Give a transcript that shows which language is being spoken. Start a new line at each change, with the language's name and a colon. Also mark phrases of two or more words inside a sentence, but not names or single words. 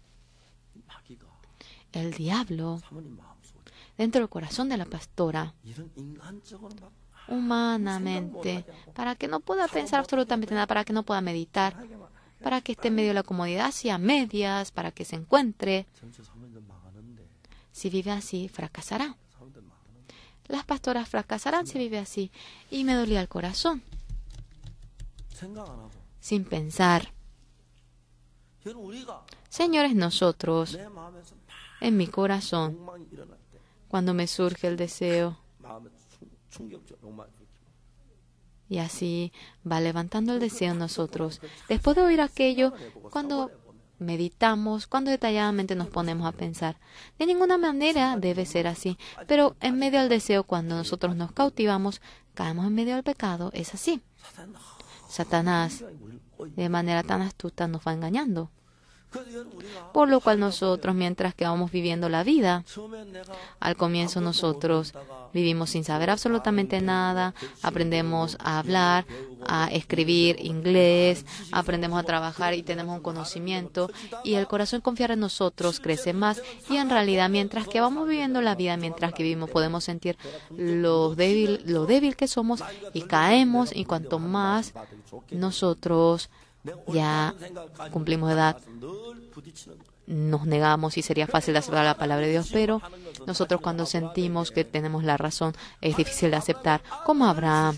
Spanish: El diablo, dentro del corazón de la pastora, humanamente, para que no pueda pensar absolutamente nada, para que no pueda meditar, para que esté en medio de la comodidad, hacia medias, para que se encuentre. Si vive así, fracasará. Las pastoras fracasarán si vive así. Y me dolía el corazón. sin pensar.
Korean: 여러분, 우리가
Spanish: Señores, nosotros,
Korean: 내 마음에서 막
Spanish: en mi corazón,
Korean: 욕망이 일어날 때
Spanish: cuando me surge el deseo,
Korean: 마음에 충격적 욕망이 일으키고
Spanish: y así va levantando el deseo en nosotros. Después de oír aquello, cuando meditamos, cuando detalladamente nos ponemos a pensar, de ninguna manera debe ser así, pero en medio del deseo, cuando nosotros nos cautivamos, caemos en medio del pecado, es así. Satanás, de manera tan astuta, nos va engañando.
Korean: 그래서 여러분, 우리가
Spanish: Por lo cual nosotros, mientras que vamos viviendo la vida,
Korean: 처음엔 내가
Spanish: al comienzo nosotros vivimos sin saber absolutamente nada, aprendemos a hablar, a escribir inglés, aprendemos a trabajar y tenemos un conocimiento, y el corazón confiar en nosotros crece más, y en realidad mientras que vamos viviendo la vida, mientras que vivimos, podemos sentir lo débil que somos y caemos, y cuanto más nosotros ya cumplimos edad, nos negamos y sería fácil de aceptar la palabra de Dios, pero nosotros cuando sentimos que tenemos la razón es difícil de aceptar, como Abraham.